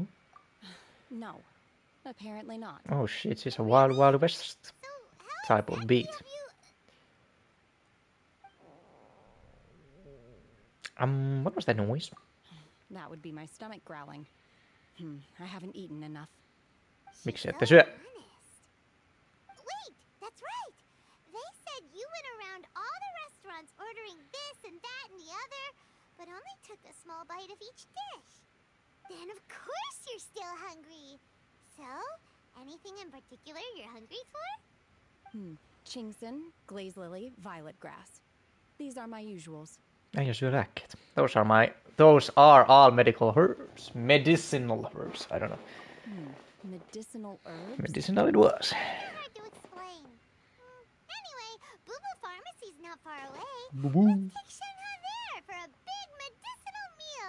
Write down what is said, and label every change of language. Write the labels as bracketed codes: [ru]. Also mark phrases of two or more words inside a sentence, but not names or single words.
[en] No, apparently not. Oh shit, she's a wild, wild west So how type of exactly beat. have you... What was that noise? That would be my stomach growling. I haven't eaten enough. [fi] Miksi ette syö? [en] Wait, that's right. They said you went around all the restaurants ordering this and that and the other, but only took a small bite of each dish. Then of course you're still hungry. So, anything in particular you're hungry for? Chingson, glaze lily, violet grass. These are my usuals. [fi] Ei syö lääkkeet. [en] Those are all medical herbs. Medicinal herbs. I don't know. Medicinal herbs? Medicinal it was. Hard to explain. Anyway, Boo Boo Pharmacy's not far away. Boo-boo. Let's take Shenhe there for a big medicinal meal.